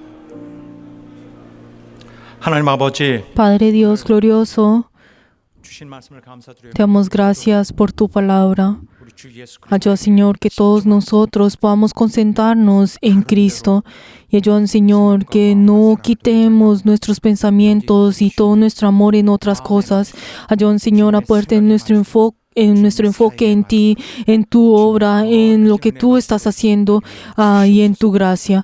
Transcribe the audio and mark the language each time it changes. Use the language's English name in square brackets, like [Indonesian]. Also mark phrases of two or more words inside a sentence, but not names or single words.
[Korean] 하나님 아버지, [Spanish] Padre Dios glorioso, [Korean] 주신 말씀을 감사드려요. [Spanish] te damos gracias por tu palabra. [Korean] 우리 주 예수 그리스도 [Spanish] Ayuda, Señor, que todos nosotros podamos concentrarnos en Cristo. Y ayuda, Señor, que no quitemos nuestros pensamientos y todo nuestro amor en otras cosas. Ayuda, Señor, a poder tener nuestro enfoque en ti, en tu obra, en lo que tú estás haciendo y en tu gracia.